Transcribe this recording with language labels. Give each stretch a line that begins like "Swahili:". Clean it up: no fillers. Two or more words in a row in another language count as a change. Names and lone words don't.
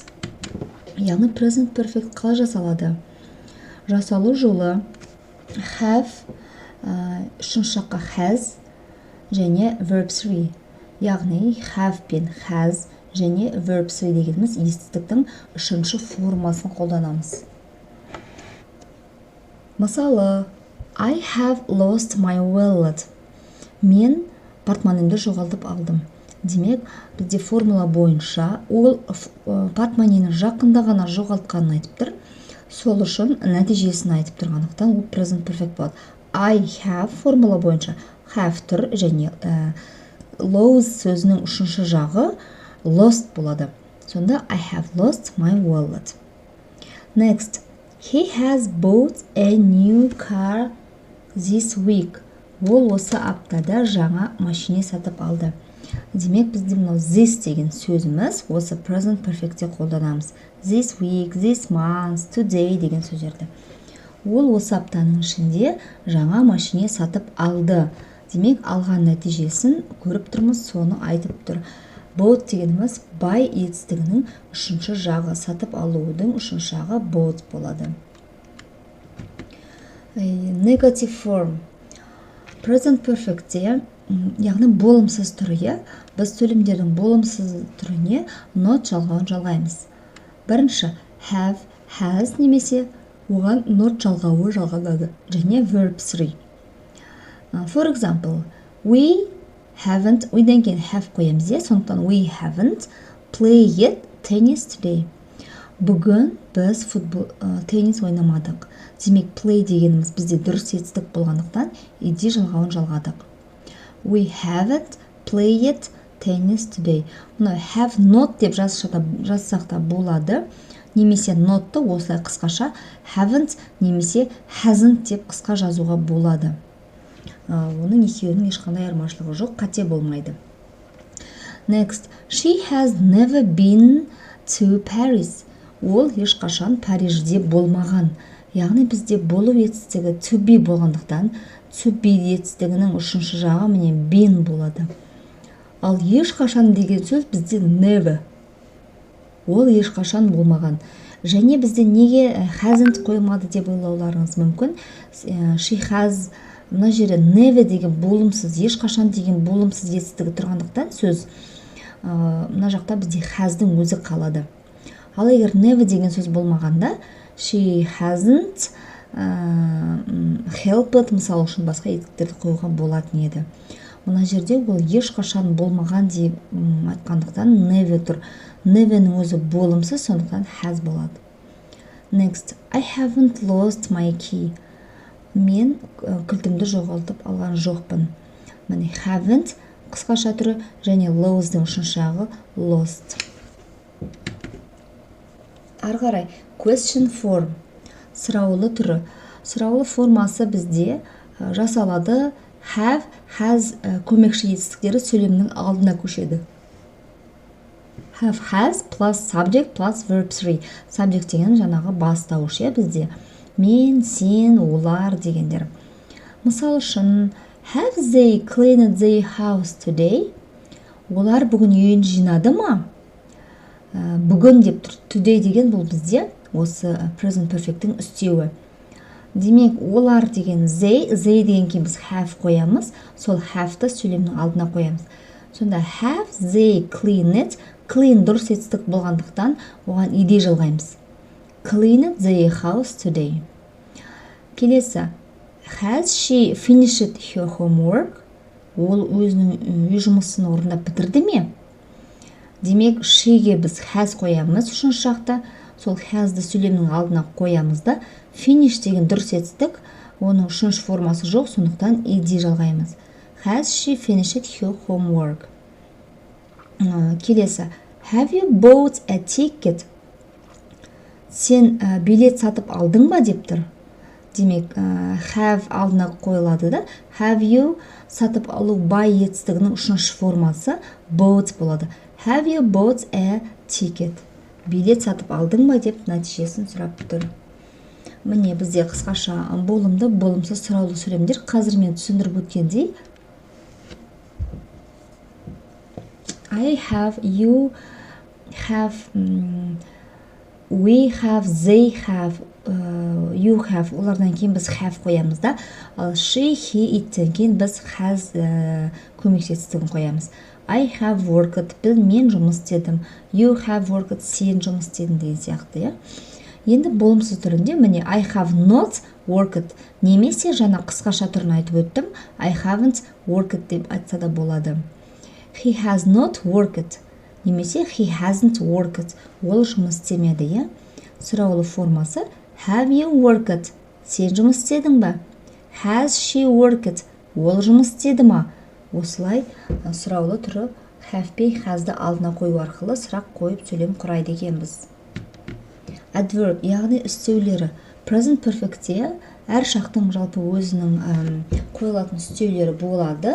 Kazakh: Яғни
English: present perfect
Kazakh: қалай жасалады? Жасалу жолы have, үшінші шаққа has және
English: verb 3.
Kazakh: Яғни have пен has және
English: verb 3
Kazakh: дегеніміз естістіктің үшінші формасын қолданамыз. Мысалы,
English: I have lost my wallet.
Kazakh: Мен портмонемді жоғалтып алдым. Демек, бізде формула бойынша ол портмонені жақында ғана жоғалтқанын айтып тұр. Сол үшін нәтижесін айтып тұрғандықтан ол
English: present perfect
Kazakh: болады. I have формула бойынша have тұр және lose сөзінің үшінші жағы lost болады.
English: Сонда I have lost my wallet. Next, he has bought a new car this week.
Kazakh: Ол осы аптада жаңа машине сатып алды. Демек, бізде мынау this деген сөзіміз осы
English: present perfectте
Kazakh: қолданамыз.
English: This week, this month, today
Kazakh: деген сөздерді. Ол осы аптаның ішінде жаңа машине сатып алды. Демек, алған нәтижесін көріп тұрмыз, соны айтып тұр. Bought дегеніміз buy етістігінің үшінші жағы, сатып алудың үшінші жағы bought болады.
English: Negative form. Present perfectте,
Kazakh: яғни болымсыз түрі, біз сөйлемдердің болымсыз түріне not жалғауын жалғаймыз. Бірінші, have, has немесе оған not жалғауы жалғанады.
English: Және verb 3. For example, we haven't, we'ден кейін have
Kazakh: қоямыз, сондықтан
English: we haven't played tennis today.
Kazakh: Бүгін біз теннис ойнамадық. Демек, play дегеніміз бізде дұрыс етістік болғандықтан иди жалғауын жалғадық.
English: We haven't played tennis today.
Kazakh: Мұны have not деп жазсақ та болады. Немесе notты осылай қысқаша haven't немесе hasn't деп қысқа жазуға болады. Оның екеуінің ешқандай айырмашылығы жоқ, қате болмайды.
English: Next, she has never been to Paris.
Kazakh: Ол ешқашан Парижде болмаған. Яғни бізде болу етістігі
English: to be
Kazakh: болғандықтан,
English: to be
Kazakh: етістігінің үшінші жағы міне been болады. Ал ешқашан деген сөз бізде never. Ол ешқашан болмаған. Және бізде неге hasn't қоймады деп ойлауларыңыз мүмкін.
English: She has,
Kazakh: мына жерде never деген болымсыз, ешқашан деген болымсыз етістігі тұрғандықтан сөз мына жақта бізде has'дың өзі қалады. Ал егер never деген сөз болмағанда,
English: she hasn't helped
Kazakh: мысалы үшін басқа етіктерді қоюға болатын еді. Мына жерде ол ешқашан болмаған деп айтқандықтан never тұр. Never'нің өзі болымсыз, сондықтан has болады.
English: Next, I haven't lost my key.
Kazakh: Мен кілтімді жоғалтып алған жоқпын. Міне haven't қысқаша түрі және lose'дың үшінші жағы lost. Ары қарай,
English: question form.
Kazakh: Сұраулы түрі. Сұраулы формасы бізде жасалады
English: have, has
Kazakh: көмекші етістіктері сөйлемнің алдына көшеді.
English: Have, has plus subject plus verb 3.
Kazakh: Subject деген жаңағы бастауыш, бізде мен, сен, олар дегендер. Мысал үшін,
English: have they cleaned their house today?
Kazakh: Олар бүгін үйін жинады ма? бүгін деп тұр. Today деген бұл бізде осы
English: present perfect'тің
Kazakh: үстеуі. Демек, олар деген they деген кейін біз have қоямыз. Сол have-ті сөйлемнің алдына қоямыз. Сонда
English: have they cleaned,
Kazakh: clean дұрыс етістік болғандықтан оған ed жалғаймыз.
English: Cleaned their house today. Келесі, has she finished her homework?
Kazakh: Ол өзінің үй жұмысын орындап бітірді ме? Демек, she'ге біз has қоямыз үшінші жақта. Сол has'ды сөйлемнің алдына қоямыз да, finish деген дұрыс етістік, оның үшінші формасы жоқ, сондықтан ed жалғаймыз.
English: Has she finished her homework? Келесі, have you bought a ticket?
Kazakh: Сен билет сатып алдың ба деп тұр. Демек, have алдына қойылады да,
English: have you
Kazakh: сатып алу buy етістігінің үшінші формасы bought болады.
English: Have you bought a ticket?
Kazakh: Билет сатып алдың ба деп нәтижесін сұрап тұр. Міне бізде қысқаша болымды, болымсыз сұраулы сөйлемдер. Қазір мен түсіндіріп өткендей,
English: I have, you have, we have, they have, you have,
Kazakh: олардан кейін біз have қоямыз да, ал
English: she, he,
Kazakh: iттен кейін біз has көмекші қоямыз.
English: I have worked,
Kazakh: мен жұмыс істедім.
English: You have worked,
Kazakh: сен жұмыс істедің деген сияқты. Енді болымсыз түрінде міне
English: I have not worked,
Kazakh: немесе жаңа қысқаша түрін айтып өттім.
English: I haven't worked
Kazakh: деп айтса да болады.
English: He has not worked, немесе he hasn't worked,
Kazakh: ол жұмыс істемеді. Сұраулы формасы
English: have you worked,
Kazakh: сен жұмыс істедің ба?
English: Has she worked,
Kazakh: ол жұмыс істеді ма? Осылай сұраулы түрі have пен has'ды алдына қою арқылы сұрақ қойып сөйлем құрайды екенбіз. Adverb, яғни үстеулері.
English: Present perfect'те
Kazakh: әр шақтың жалпы өзінің қойылатын үстеулері болады.